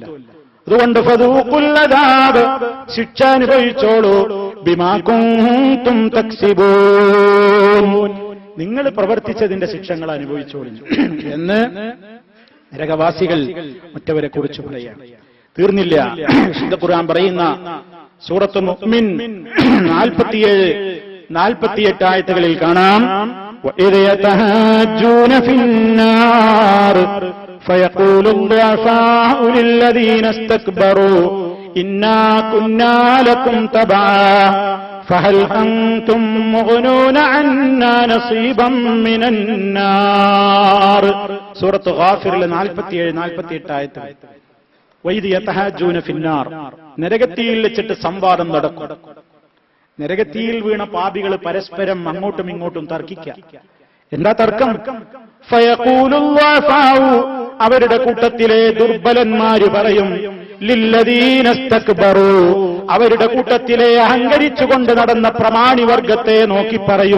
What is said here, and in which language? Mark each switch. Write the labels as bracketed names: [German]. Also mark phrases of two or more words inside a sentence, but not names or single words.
[Malayalam] അതുകൊണ്ട് [Arabic] فذوقوا العذاب, [Malayalam] ശിക്ഷ അനുഭവിച്ചോളൂ, [Arabic] بما كنتم تكسبون, [Malayalam] നിങ്ങൾ പ്രവർത്തിച്ചതിന്റെ ശിക്ഷകൾ അനുഭവിച്ചോളൂ എന്ന് നരകവാസികൾ മറ്റവരെ കുറിച്ച് പറയുകയാണ്. തീർന്നില്ല. വിശുദ്ധ ഖുർആൻ പറയുന്ന സൂറത്തുൽ മുഅ്മിൻ 47-48 ആയത്തുകളിൽ കാണാം, [Arabic] وَإِذْ يَتَحَاجُّونَ فِي النَّارِ فَيَقُولُ الضُّعَفَاءُ لِلَّذِينَ اسْتَكْبَرُوا إِنَّا كُنَّا لَكُمْ تَبَعًا فَهَلْ أَنْتُمْ مُغْنُونَ عَنَّا نَصِيبًا مِنَ النَّارِ ഫിന്നാർ. [Malayalam] സൂറത്ത് ഗാഫിറിലെ 47-48 ആയത്ത്. [Arabic] وإذ يتحاجون في النار, [Malayalam] നരകത്തിയിൽ വെച്ചിട്ട് സംവാദം നടക്കും. നരകത്തിയിൽ വീണ പാപികൾ പരസ്പരം അങ്ങോട്ടും ഇങ്ങോട്ടും തർക്കിക്കുക. എന്താ തർക്കം? [Arabic] فيقول الضعفاء, [Malayalam] അവരുടെ കൂട്ടത്തിലെ ദുർബലന്മാര് പറയും, [Arabic] للذين استكبروا, [Malayalam] അവരുടെ കൂട്ടത്തിലെ അഹങ്കരിച്ചുകൊണ്ട് നടന്ന പ്രമാണിവർഗത്തെ നോക്കി പറയും.